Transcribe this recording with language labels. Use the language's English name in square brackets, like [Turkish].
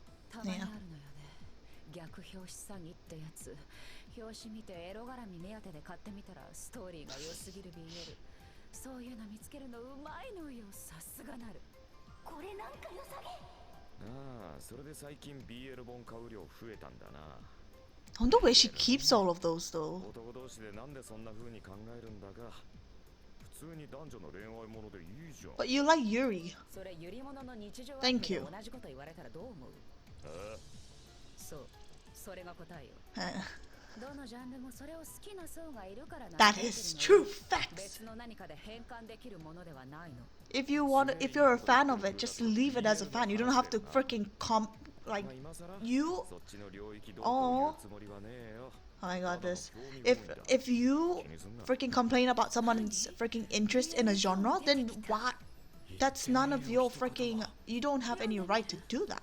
[Japanese] たまにあるのよね。逆表紙詐欺ってやつ。表紙見てエロ絡み目当てで買ってみたらストーリーが良すぎる BL。そういうの見つけるのうまいのよ。さすがなる。これなんか良さげ。ああ、それで最近 BL 本買う量増えたんだな。 [English] I wonder where she keeps all of those though. [Japanese] 男同士でなんでそんな風に考えるんだが、普通に男女の恋愛ものでいいじゃん。 [English] But you like Yuri. [Japanese] それゆりものの日常 [English] Thank you. [Japanese] 同じこと言われたらどう思う？そう、それが答えよ。どのジャンルもそれを好きな層がいるからな。 [English] That is true facts. [Japanese] 別の何かで変換できるものではないの。 [English] If if you're a fan of it, just leave it as a fan. You don't have to freaking like [Japanese] まあ今さら [English] you. [Japanese] そっちの領域どうこう言うつもりはねえよ。 [English] Oh my god, this. If you freaking complain about someone's freaking interest in a genre, then what? That's none of your freaking. You don't have any right to do that.